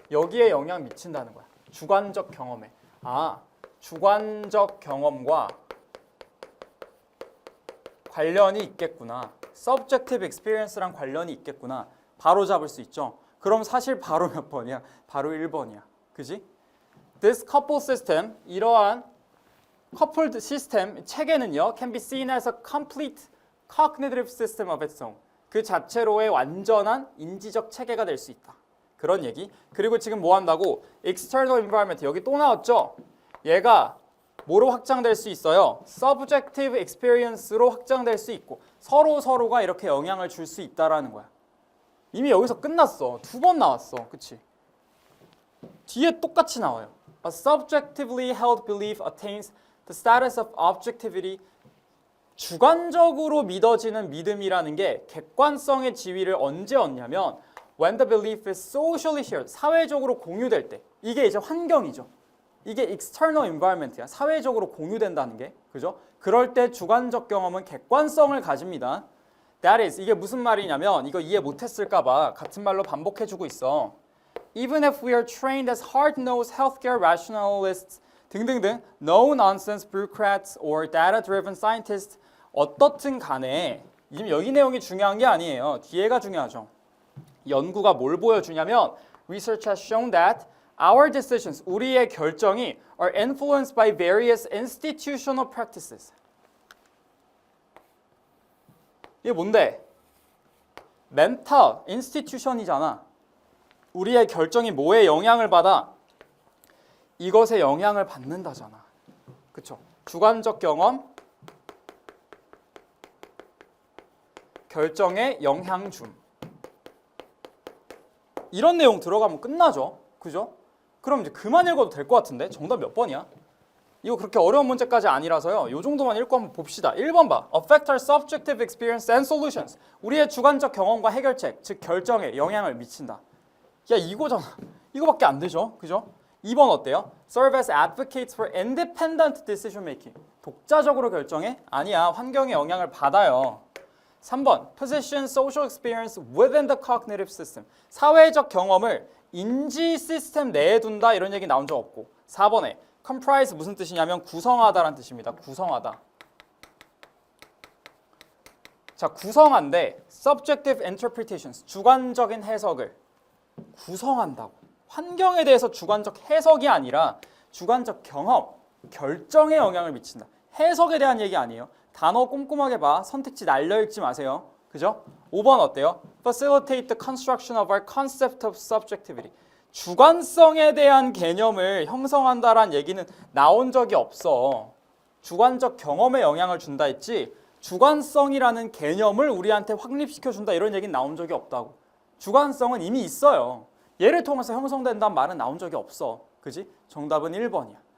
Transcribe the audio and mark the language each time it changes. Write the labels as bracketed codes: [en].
[ko] 여기에 영향을 미친다는 거야. 주관적 경험에. 아, 주관적 경험과 관련이 있겠구나. subjective experience랑 관련이 있겠구나. 바로 잡을 수 있죠. 그럼 사실 바로 몇 번이야? 바로 1번이야. 그지? [en] This coupled system, 이러한 coupled system [ko] 체계는요, [en] can be seen as a complete cognitive system of its own. [ko] 그 자체로의 완전한 인지적 체계가 될 수 있다. 그런 얘기. 그리고 지금 뭐 한다고? external environment 여기 또 나왔죠? 얘가 뭐로 확장될 수 있어요? subjective experience로 확장될 수 있고 서로가 이렇게 영향을 줄 수 있다라는 거야. 이미 여기서 끝났어. 2번 나왔어. 그치? 뒤에 똑같이 나와요. [en] A subjectively held belief attains the status of objectivity. [ko] 주관적으로 믿어지는 믿음이라는 게 객관성의 지위를 언제 얻냐면 [en] when the belief is socially shared, [ko] 사회적으로 공유될 때. 이게 이제 환경이죠. 이게 external environment야. 사회적으로 공유된다는 게. 그죠? 그럴 때 주관적 경험은 객관성을 가집니다. [en] That is, [ko] 이게 무슨 말이냐면 이거 이해 못했을까 봐 같은 말로 반복해주고 있어. [en] Even if we are trained as hard-nosed healthcare rationalists 등등등 no-nonsense bureaucrats or data-driven scientists [ko] 어떻든 간에 여기 내용이 중요한 게 아니에요. 뒤에가 중요하죠. 연구가 뭘 보여주냐면 [en] Research has shown that our decisions, [ko] 우리의 결정이 [en] are influenced by various institutional practices. [ko] 이게 뭔데? 멘탈, 인스티튜션이잖아. 우리의 결정이 뭐에 영향을 받아? 이것에 영향을 받는다잖아. 그쵸? 주관적 경험, 결정에 영향 줌. 이런 내용 들어가면 끝나죠. 그죠? 그럼 이제 그만 읽어도 될 것 같은데? 정답 몇 번이야? 이거 그렇게 어려운 문제까지 아니라서요. 요 정도만 읽고 한번 봅시다. 1번 봐. [en] Affect our subjective experience and solutions. [ko] 우리의 주관적 경험과 해결책, 즉 결정에 영향을 미친다. 야, 이거잖아. 이거밖에 안 되죠. 그죠? 2번 어때요? [en] Serve as advocates for independent decision making. [ko] 독자적으로 결정해? 아니야. 환경에 영향을 받아요. 3번. [en] Position social experience within the cognitive system. [ko] 사회적 경험을 인지 시스템 내에 둔다. 이런 얘기 나온 적 없고. 4번에 comprise 무슨 뜻이냐면 구성하다라는 뜻입니다. 구성하다. 자, 구성한데 subjective interpretations, 주관적인 해석을 구성한다고. 환경에 대해서 주관적 해석이 아니라 주관적 경험, 결정에 영향을 미친다. 해석에 대한 얘기 아니에요. 단어 꼼꼼하게 봐. 선택지 날려 읽지 마세요. 그죠? 5번 어때요? [en] Facilitate the construction of our concept of subjectivity. [ko] 주관성에 대한 개념을 형성한다라는 얘기는 나온 적이 없어. 주관적 경험에 영향을 준다 했지 주관성이라는 개념을 우리한테 확립시켜준다 이런 얘기는 나온 적이 없다고. 주관성은 이미 있어요. 얘를 통해서 형성된다는 말은 나온 적이 없어. 그지? 정답은 1번이야.